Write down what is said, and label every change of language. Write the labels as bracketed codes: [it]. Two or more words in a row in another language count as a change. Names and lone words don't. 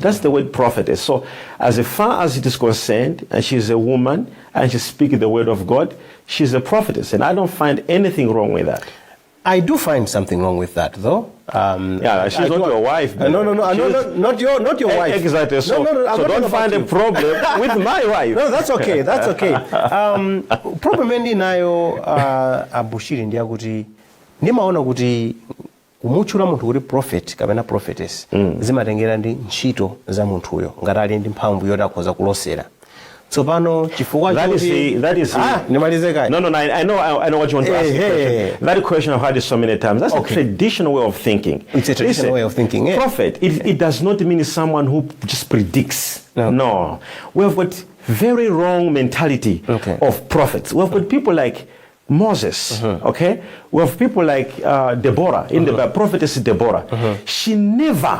[en] That's the word prophetess. So as far as it is concerned, and she's a woman and she speaks the word of God, she's a prophetess, and I don't find anything wrong with that. I do find something wrong with that, though. She's not your wife. No, not your wife. Exactly. So don't find a problem with my wife. No, that's okay. That's okay. [ny] Problem endi nayo Bushiri ndi akuti ndimaona kuti kumuchula munthu kuti prophet kapena prophetess zimatengera ndi ntchito za munthuyo ngati ali ndi mphamvu yoti akhoza kulosera. Tsopano chifukwa nimalize kai. [en] No, I know what you want to ask. That question I've heard it so many times. That's a traditional way of thinking. It's a traditional way of thinking. Prophet, it does not mean someone who just predicts. No. We have got very wrong mentality of prophets. We have got people like Moses, okay? We have people like Deborah, in the prophetess Deborah.